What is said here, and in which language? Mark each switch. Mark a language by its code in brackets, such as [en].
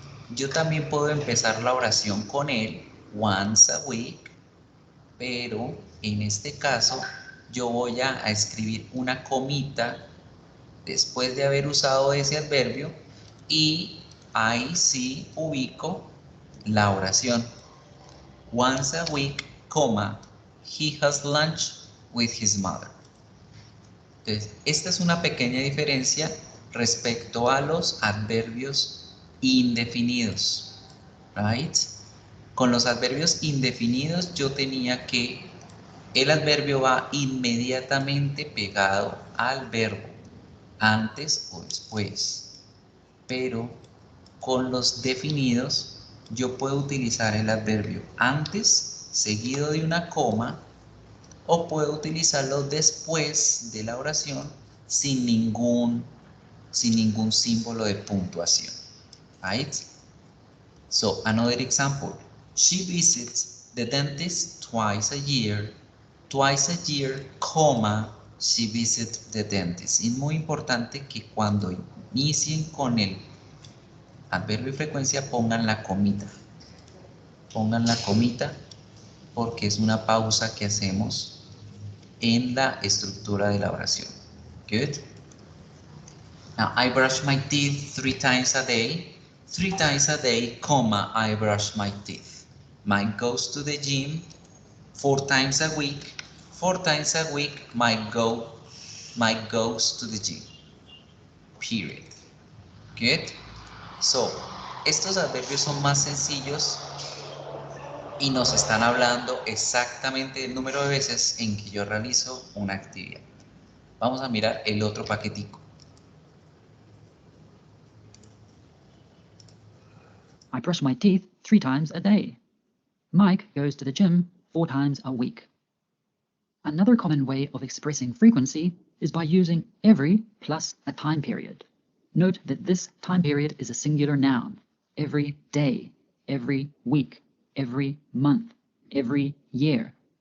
[es] Yo también puedo empezar la oración con él, once a week, pero en este caso yo voy a escribir una comita después de haber usado ese adverbio y ahí sí ubico la oración. [en] Once a week, coma, he has lunch with his mother. [es] Entonces, esta es una pequeña diferencia respecto a los adverbios indefinidos, right? Con los adverbios indefinidos yo tenía que el adverbio va inmediatamente pegado al verbo, antes o después. Pero con los definidos yo puedo utilizar el adverbio antes, seguido de una coma, o puedo utilizarlo después de la oración sin ningún símbolo de puntuación. [en] Right? So, another example. She visits the dentist twice a year. [es] Twice a year, coma, she visits the dentist. Es muy importante que cuando inicien con el adverbio y frecuencia, pongan la comita. Pongan la comita porque es una pausa que hacemos en la estructura de la oración. [en] Good. Now, I brush my teeth 3 times a day. 3 times a day, comma, I brush my teeth. Mike goes to the gym 4 times a week. 4 times a week, Mike goes to the gym. Period. Good. [es] So, estos adverbios son más sencillos y nos están hablando exactamente del número de veces en que yo realizo una actividad. Vamos a mirar el otro paquetico. [en] I brush my teeth 3 times a day. Mike goes to the gym 4 times a week. Another common way of expressing frequency is by using every plus a time period. Note that this time period is a singular noun. Every day, every week, every month, every year.